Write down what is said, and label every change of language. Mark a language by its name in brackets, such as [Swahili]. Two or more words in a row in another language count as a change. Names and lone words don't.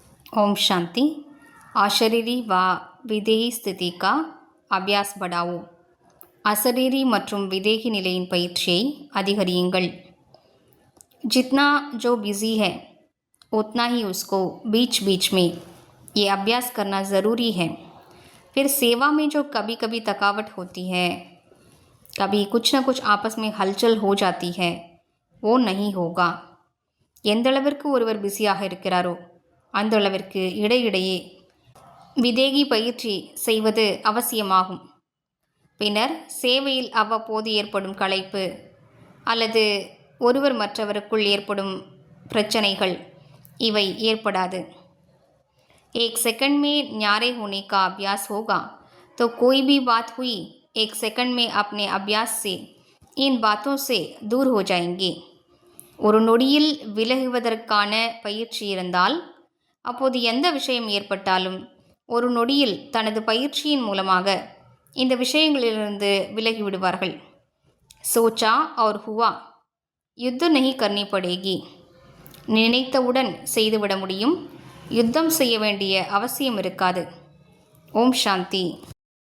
[Hindi] ओम शांति। अशरीरी व विदेही स्थिति का अभ्यास बढ़ाओ। [Tamil] अशरीरी மற்றும் विदेही நிலையின் பயிற்சியை அதிகரியுங்கள்। [Hindi] जितना जो बिजी है उतना ही उसको बीच बीच में ये अभ्यास करना ज़रूरी है। फिर सेवा में जो कभी कभी थकावट होती है, कभी कुछ ना कुछ आपस में हलचल हो जाती है, वो नहीं होगा। [Tamil] எந்த அளவிற்கு ஒருவர் பிஸியாக இருக்கிறாரோ அந்த அளவிற்கு இடையிடையே விதேகி பயிற்சி செய்வது அவசியமாகும். பின்னர் சேவையில் அவ்வப்போது ஏற்படும் களைப்பு அல்லது ஒருவர் மற்றவருக்குள் ஏற்படும் பிரச்சனைகள் இவை ஏற்படாது. [Hindi] एक सेकंड में न्यारे होने का अभ्यास होगा तो कोई भी बात हुई एक सेकंड में अपने अभ्यास से इन बातों से दूर हो जाएंगे. [Tamil] ஒரு நொடியில் விலகுவதற்கான பயிற்சி இருந்தால் அப்போது எந்த விஷயம் ஏற்பட்டாலும் ஒரு நொடியில் தனது பயிற்சியின் மூலமாக இந்த விஷயங்களிலிருந்து விலகிவிடுவார்கள். [Hindi] சோச்சா और हुआ, யுத்த नहीं करनी पड़ेगी. [Tamil] நினைத்தவுடன் செய்துவிட முடியும், யுத்தம் செய்ய வேண்டிய அவசியம் இருக்காது. [Hindi] ओम शांति.